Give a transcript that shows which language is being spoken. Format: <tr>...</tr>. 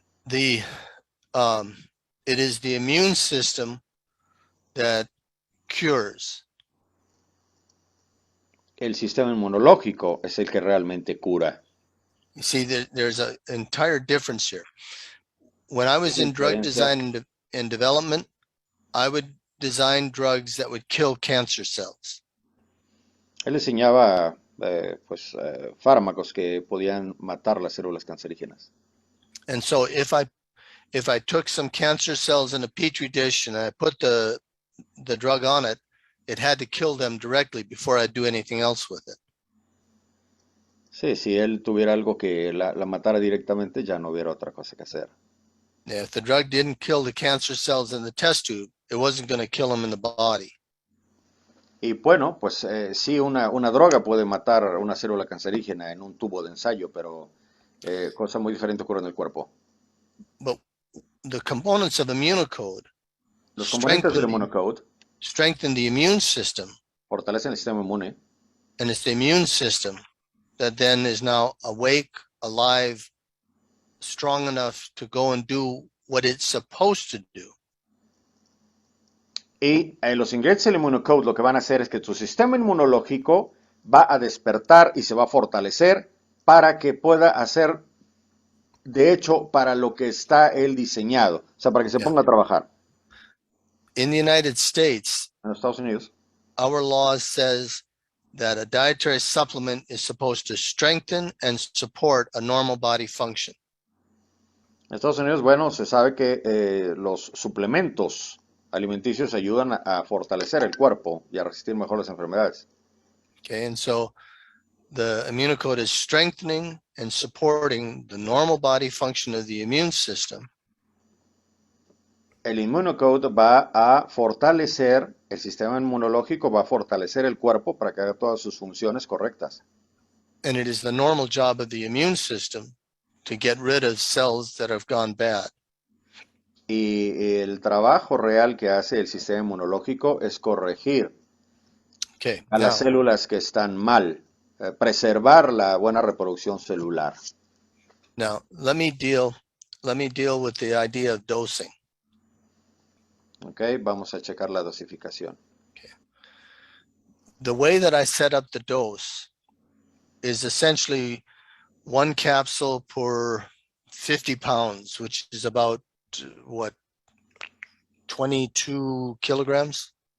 <en>It is the immune system that cures.</en> <es>El sistema inmunológico es el que realmente cura.</es> <en>You see, there's an entire difference here. When I was in drug design and development, I would design drugs that would kill cancer cells.</en> <es>Él diseñaba fármacos que podían matar las células cancerígenas.</es> <en>And so if I took some cancer cells in a petri dish and I put the drug on it, it had to kill them directly before I do anything else with it.</en> <es>Sí, si él tuviera algo que la matara directamente, ya no hubiera otra cosa que hacer.</es> <en>If the drug didn't kill the cancer cells in the test tube, it wasn't going to kill them in the body.</en> <es>Y bueno, pues sí, una droga puede matar una célula cancerígena en un tubo de ensayo, pero cosa muy diferente ocurre en el cuerpo.</es> <en>But the components of ImmunoCode</en> <es>Los componentes del ImmunoCode</es> <en>strengthen the immune system,</en> <es>fortalecen el sistema inmune,</es> <en>and it's the immune system that then is now awake, alive, strong enough to go and do what it's supposed to do.</en> <es>y los ingredientes del ImmunoCode lo que van a hacer es que tu sistema inmunológico va a despertar y se va a fortalecer para que pueda hacer, de hecho, para lo que está él diseñado, o sea, para que se ponga a trabajar.</es> <en>In the United States,</en> <es>En los Estados Unidos,</es> <en>our law says that a dietary supplement is supposed to strengthen and support a normal body function.</en> <es>en Estados Unidos, bueno, se sabe que los suplementos alimenticios ayudan a fortalecer el cuerpo y a resistir mejor las enfermedades.</es> <en>Okay, and so the ImmunoCode is strengthening and supporting the normal body function of the immune system.</en> <es>El ImmunoCode va a fortalecer el sistema inmunológico, va a fortalecer el cuerpo para que haga todas sus funciones correctas.</es> <en>And it is the normal job of the immune system to get rid of cells that have gone bad.</en> <es>Y el trabajo real que hace el sistema inmunológico es corregir</es> <en>Okay,</en> <es>a las</es> <en>now,</en> <es>células que están mal, preservar la buena reproducción celular.</es> <en>now let me deal with the idea of dosing.</en> <es>Okay, vamos a checar la dosificación.</es> <en>The way that I set up the dose is essentially 1 capsule per 50 pounds, which is about what, 22 kilograms?</en>